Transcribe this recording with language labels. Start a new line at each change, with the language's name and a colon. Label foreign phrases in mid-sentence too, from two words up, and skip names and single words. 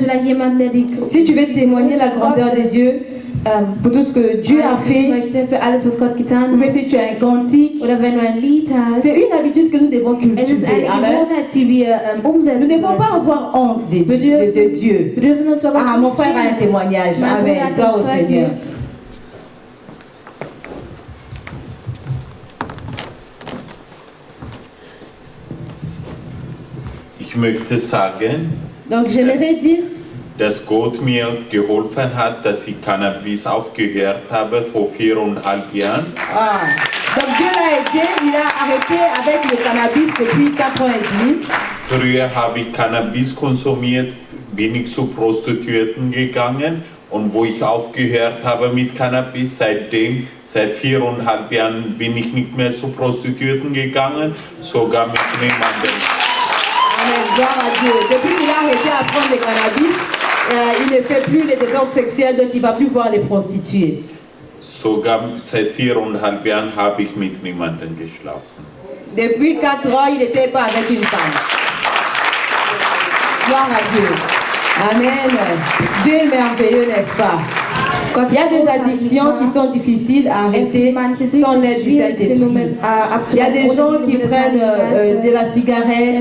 French: Si tu veux témoigner la grandeur de Dieu, pour tout ce que Dieu a fait, ou si tu as un cantique, c'est une habitude que nous devons cultiver. Amen. Nous ne devons pas avoir honte de Dieu. Ah, mon frère a un témoignage. Amen. Gloire au Seigneur.
German: Ich möchte sagen,
French: donc j'aimerais dire,
German: dass Gott mir geholfen hat, dass ich Cannabis aufgehört habe vor 4,5 Jahren.
French: Ah, donc Dieu l'a aidé, il a arrêté avec le cannabis depuis 4 ans et demi.
German: Früher habe ich Cannabis konsumiert, bin ich zu Prostituierten gegangen und wo ich aufgehört habe mit Cannabis, seit 4,5 Jahren bin ich nicht mehr zu Prostituierten gegangen, sogar mit niemandem.
French: Amen, gloire à Dieu. Depuis qu'il a arrêté à prendre le cannabis, il ne fait plus les désordres sexuels, donc il ne va plus voir les prostituées.
German: Sogar seit 4,5 Jahren habe ich mit niemandem geschlafen.
French: Depuis 4 ans, il n'était pas avec une femme. Gloire à Dieu. Amen. Dieu est merveilleux, n'est-ce pas? Il y a des addictions qui sont difficiles à arrêter sans l'aide du Saint-Esprit. Il y a des gens qui prennent de la cigarette.